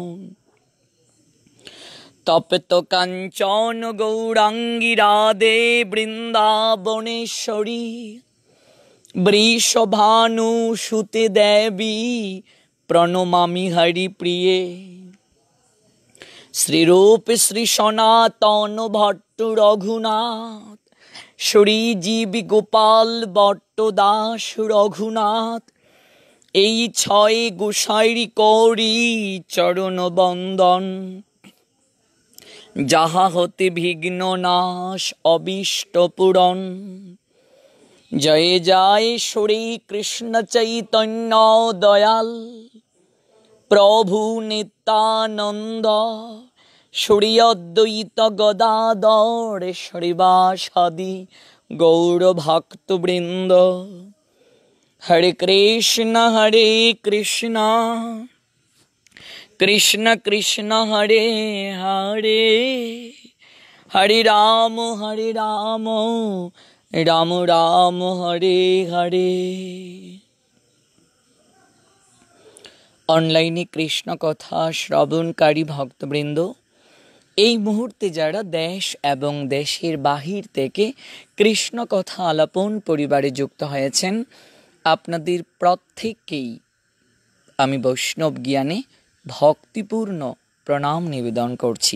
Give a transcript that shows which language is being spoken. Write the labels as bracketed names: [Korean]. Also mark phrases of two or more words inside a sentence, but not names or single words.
[Sanskrit] तप्त कांचन गौरांगी राधे वृंदावनेश्वरी वृषभानुसुते देवी प्रणमामि हरिप्रिये। [Bangla] श्रीरूप श्री सनातन भट्ट रघुनाथ श्री जीव गोपाल भट्ट दास रघुनाथ এই ছয় গোসাইরি করি চরণ বন্দন। যাহা হতে বিঘ্ন নাশ অবিষ্ট পূরণ। [Sanskrit] जय जय श्री कृष्ण चैतन्य दयाल प्रभु नित्यानंद श्री अद्वैत गदाधर श्रीवासादि गौर भक्त वृंद। हरे कृष्ण कृष्ण कृष्ण हरे हरे हरे राम राम राम हरे हरे। [Bangla] অনলাইনে কৃষ্ণ কথা শ্রবণকারী ভক্তবৃন্দ, এই মুহূর্তে যারা দেশ এবং দেশের বাহির থেকে কৃষ্ণ কথা আলাপন পরিবারে যুক্ত হয়েছেন, আপনাদের প্রত্যেককেই আমি বৈষ্ণব জ্ঞানে ভক্তিপূর্ণ প্রণাম নিবেদন করছি।